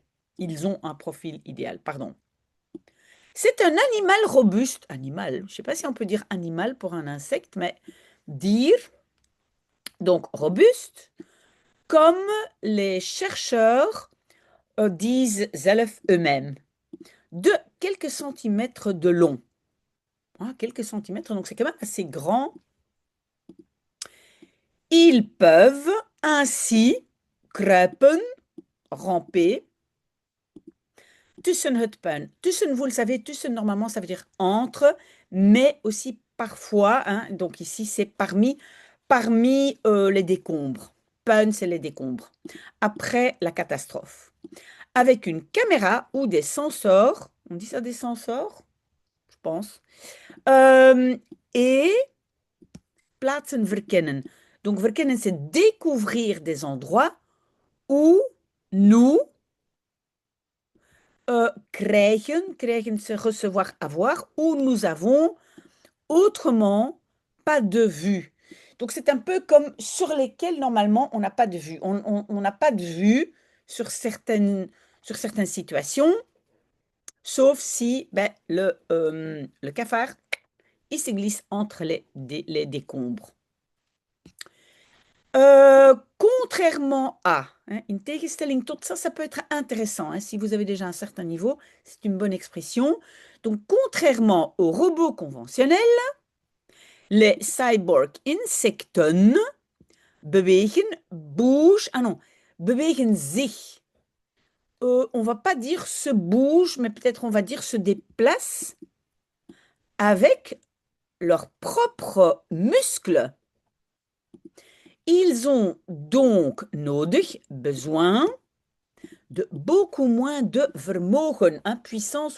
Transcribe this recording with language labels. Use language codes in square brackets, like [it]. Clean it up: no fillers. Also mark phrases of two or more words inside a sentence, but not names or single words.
[fr] Ils ont un profil idéal, pardon. C'est un animal robuste, animal, je ne sais pas si on peut dire animal pour un insecte, mais dire, donc robuste, comme les chercheurs disent zelf eux-mêmes, de quelques centimètres de long. Ah, quelques centimètres, donc c'est quand même assez grand. Ils peuvent ainsi kruipen, ramper, [nl] tussen het puin. [fr] Tussen, vous le savez, tussen, normalement, ça veut dire entre, mais aussi parfois, hein, donc ici, c'est parmi les décombres. Puin, c'est les décombres. Après la catastrophe. Avec une caméra ou des sensors, on dit ça des sensors, je pense, et [nl] plaatsen verkennen. [fr] Donc, verkennen, c'est découvrir des endroits où nous krijgen, c'est recevoir, avoir, où nous avons autrement pas de vue. Donc, c'est un peu comme sur lesquels, normalement, on n'a pas de vue. On n'a pas de vue sur certaines situations, sauf si le cafard, il se glisse entre les décombres. Contrairement à, hein, [nl] in tegenstelling tot, [fr] ça peut être intéressant, hein, si vous avez déjà un certain niveau, c'est une bonne expression. Donc, contrairement aux robots conventionnels, les [nl] cyborg insecten bewegen, [fr] bougent, ah non, [nl] bewegen zich. [fr] On va pas dire se bouge, mais peut-être on va dire se déplace avec leurs propres muscles. Ils ont donc nodig, besoin, de beaucoup moins de vermogen, hein, puissance ou